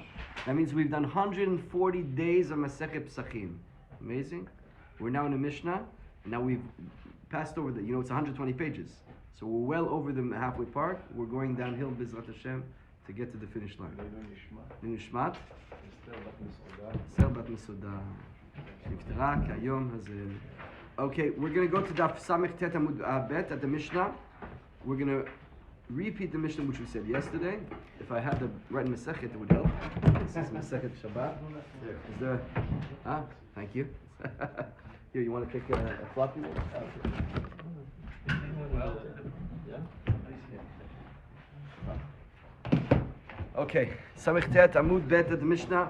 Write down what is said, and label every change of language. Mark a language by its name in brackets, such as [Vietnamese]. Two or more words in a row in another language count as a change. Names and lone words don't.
[English] That means we've done 140 days of Masechet Pessachim. Amazing. We're now in the Mishnah. And now we've passed over it's 120 pages. So we're well over the halfway part. We're going downhill, [Hebrew] בעזרת השם, [English] to get to the finish line. [Hebrew] Nishmat. Esther bat Mesuda. נפטרה היום הזה. [English] Okay, we're going to go to [Hebrew] דף סמך עמוד בית [English] at the Mishnah. We're going to repeat the Mishnah which we said yesterday. If I had the right Masechet, it would help. This is Masechet Shabbat. Is there? Thank you. Here, you want to take a floppy? Okay, [Hebrew] סמך עמוד בית [English] at the Mishnah.